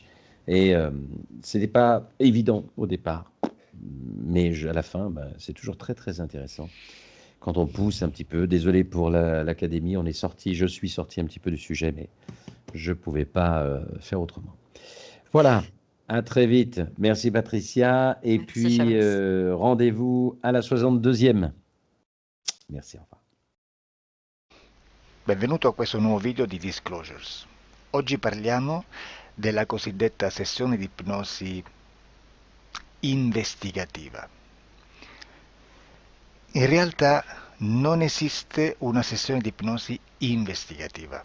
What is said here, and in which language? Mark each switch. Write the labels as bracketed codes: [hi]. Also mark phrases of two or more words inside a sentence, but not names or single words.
[fr] Et ce n'était pas évident au départ, mais à la fin, ben, c'est toujours très, très intéressant quand on pousse un petit peu. Désolé pour l'académie, je suis sorti un petit peu du sujet, mais je ne pouvais pas faire autrement. Voilà, à très vite. Merci Patricia. Et Merci puis, Fabrice. rendez-vous à la 62e. Merci, au revoir. [it] Benvenuto a questo nuovo video di Disclosures. Oggi parliamo della cosiddetta sessione di ipnosi investigativa. In realtà non esiste una sessione di ipnosi investigativa.